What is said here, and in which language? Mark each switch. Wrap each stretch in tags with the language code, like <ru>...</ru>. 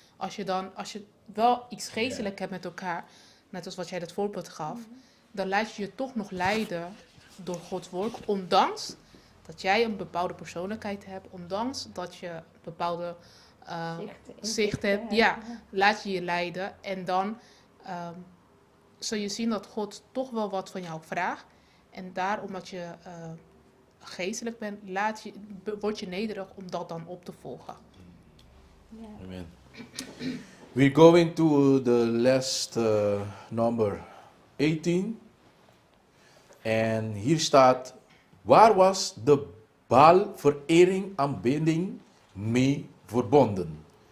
<nl>Als je wel iets geestelijk hebt met elkaar, net als wat jij dat voorbeeld gaf, dan laat je je toch nog leiden door Gods woord, ondanks dat jij een bepaalde persoonlijkheid hebt, ondanks dat je een bepaalde zicht hebt. Ja, laat je leiden en dan zul je zien dat God toch wel wat van jou vraagt. En daar, omdat je geestelijk bent, word je nederig om dat dan op te volgen. Amen.</nl> <en>We're going to the last number 18.</en> <nl>En hier staat, waar was de Baalverering aanbidding mee verbonden?</nl>